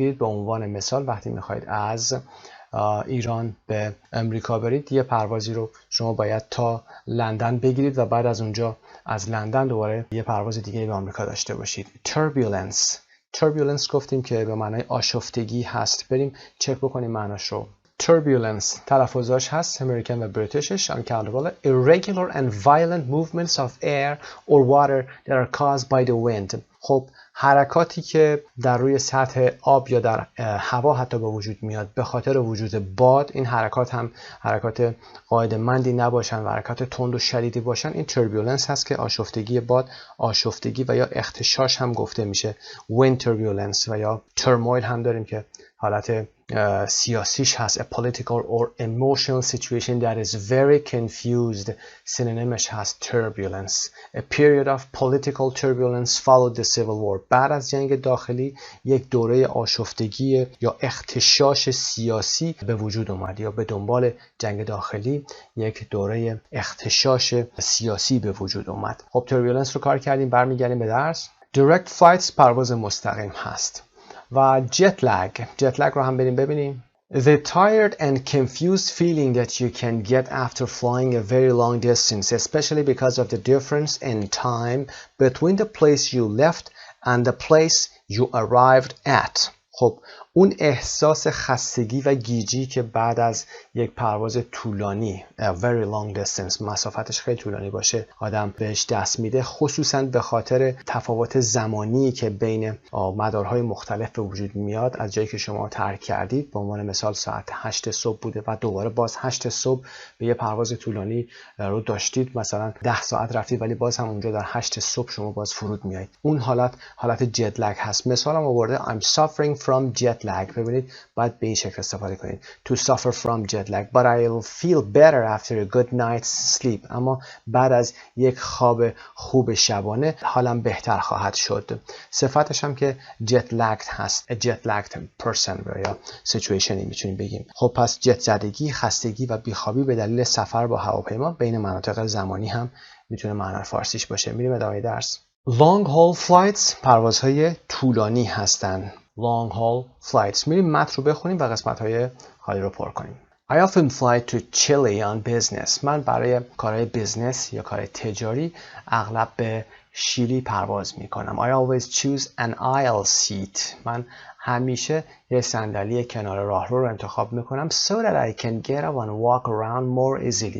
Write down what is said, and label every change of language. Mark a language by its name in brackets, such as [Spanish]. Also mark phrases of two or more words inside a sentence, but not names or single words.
[Persian] به عنوان مثال وقتی میخواید از ایران به امریکا برید، یه پروازی رو شما باید تا لندن بگیرید و بعد از اونجا از لندن دوباره یه پرواز دیگه به آمریکا داشته باشید. turbulence گفتیم که به معنای آشفتگی هست. بریم چک بکنیم معناش رو. turbulence تلفظاش هست امریکن و بریتیشش. [English] uncountable irregular and violent movements of air or water that are caused by the wind. [Persian] خب حرکاتی که در روی سطح آب یا در هوا حتی به وجود میاد به خاطر وجود باد، این حرکات هم حرکات قاعده‌مندی نباشن و حرکات تند و شدیدی باشن، این turbulence هست که آشفتگی باد، آشفتگی و یا اختشاش هم گفته میشه. [English] wind turbulence [Persian] و یا turmoil هم داریم که حالت سیاسیش هست. [English] A political or emotional situation that is very confused. [Persian] سینونیمش هست turbulence. [English] A period of political turbulence followed the civil war. [Persian] بعد از جنگ داخلی یک دوره آشفتگی یا اختشاش سیاسی به وجود اومد، یا به دنبال جنگ داخلی یک دوره اختشاش سیاسی به وجود اومد. خب turbulence رو کار کردیم، برمیگردیم به درس. [English] Direct flights [Persian] پرواز مستقیم هست. و [English] jet lag [Persian] رو هم بریم ببینیم. [English] The tired and confused feeling that you can get after flying a very long distance, especially because of the difference in time between the place you left and the place you arrived at. [Persian] خب اون احساس خستگی و گیجی که بعد از یک پرواز طولانی [English] very long distance، [Persian] مسافتش خیلی طولانی باشه، آدم بهش دست میده، خصوصا به خاطر تفاوت زمانی که بین مدارهای مختلف به وجود میاد از جایی که شما ترک کردید. به عنوان مثال ساعت 8 صبح بوده و دوباره باز 8 صبح به یه پرواز طولانی رو داشتید، مثلا 10 ساعت رفتید ولی باز هم اونجا در 8 صبح شما باز فرود میایید. اون حالت [English] jet lag [Persian] هست. مثالم آورده [English] I'm suffering from jet lag. [Persian] ببینید باید به این شکل استفاده کنید. [English] To suffer from jet lag but I'll feel better after a good night's sleep. [Persian] اما بعد از یک خواب خوب شبانه حالم بهتر خواهد شد. صفتش هم که [English] jet lagged [Persian] هست. [English] A jet lagged person [Persian] یا situation میتونیم بگیم. خب پس جت زدگی، خستگی و بیخوابی به دلیل سفر با هواپیما بین مناطق زمانی هم میتونه معنی فارسیش باشه. میریم ادامه درس. [English] Long haul flights [Persian] پروازهای طولانی هستن. [English] Long haul flights. [Persian] میریم متن رو بخونیم و قسمت‌های خالی رو پر کنیم. [English] I often fly to Chile on business. [Persian] من برای کارهای بیزنس یا کار تجاری اغلب به شیلی پرواز میکنم. [English] I always choose an aisle seat. [Persian] من همیشه یه صندلی کنار راهرو رو انتخاب میکنم [English] so that I can get up and walk around more easily.